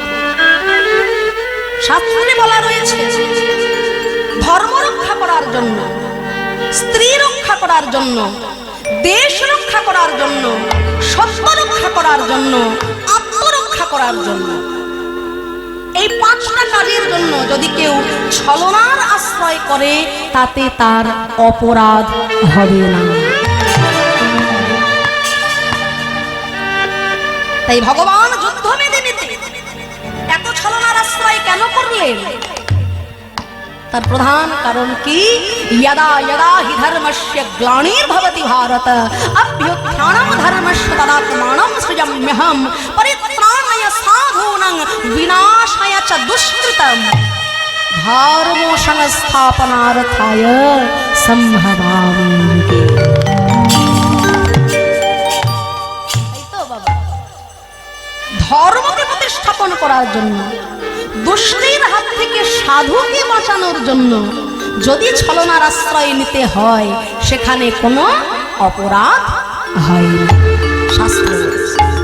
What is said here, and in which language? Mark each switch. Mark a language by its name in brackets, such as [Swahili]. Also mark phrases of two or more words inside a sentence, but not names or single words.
[Bangla] শাস্ত্রে বলা রয়েছে ধর্ম রক্ষা করার জন্য, স্ত্রী রক্ষা করার জন্য, দেশ রক্ষা করার জন্য, সত্য রক্ষা করার জন্য, আত্মরক্ষা করার জন্য, এই পাঁচটা কাজের জন্য যদি কেউ ছলনার আশ্রয় করে তাতে তার অপরাধ হবে না। তাই ভগবান যুদ্ধ মেদিনীতে এত ছলনার আশ্রয় কেন করলেন? তার প্রধান কারণ কি? [Sanskrit] यदा यदा हि धर्मस्य ग्लानिर्भवति भारत अभ्युत्थानं धर्मस्य तदात्मानं सृजाम्यहं परित्राणाय साधूनां विनाशाय च दुष्कृतं धर्म संस्थापनार्थाय संभवामि। [Bangla] ধর্মকে প্রতিষ্ঠাপন করার জন্য, দুষ্টের হাত থেকে সাধুকে বাঁচানোর জন্য, যদি ছলনার আশ্রয় নিতে হয় সেখানে কোনো অপরাধ হয় না, শাস্ত্র বলছে।